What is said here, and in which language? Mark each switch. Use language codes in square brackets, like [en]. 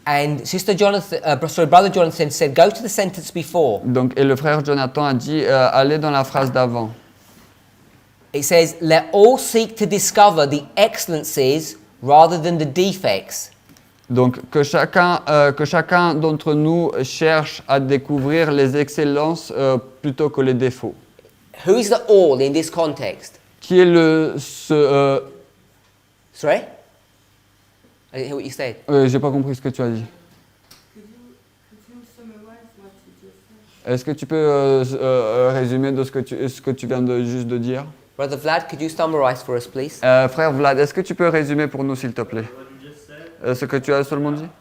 [en] And Brother Jonathan said, go to the sentence before. [fr] Donc, et le frère Jonathan a dit, allez dans la phrase d'avant. [en] It says, let all seek to discover the excellencies rather than the defects. [fr] Donc, que chacun d'entre nous cherche à découvrir les excellences plutôt que les défauts. [en] Who is the all in this context? [fr] Qui est [en] Sorry? I didn't hear what you said. [fr] J'ai pas compris ce que tu as dit. [en] Could you summarize what you just said? [fr] Est-ce que tu peux résumer de ce que tu viens juste de dire? [en] Brother Vlad, could you summarize for us, please? [fr] Frère Vlad, est-ce que tu peux résumer pour nous, s'il te plaît? Ce que tu as seulement dit?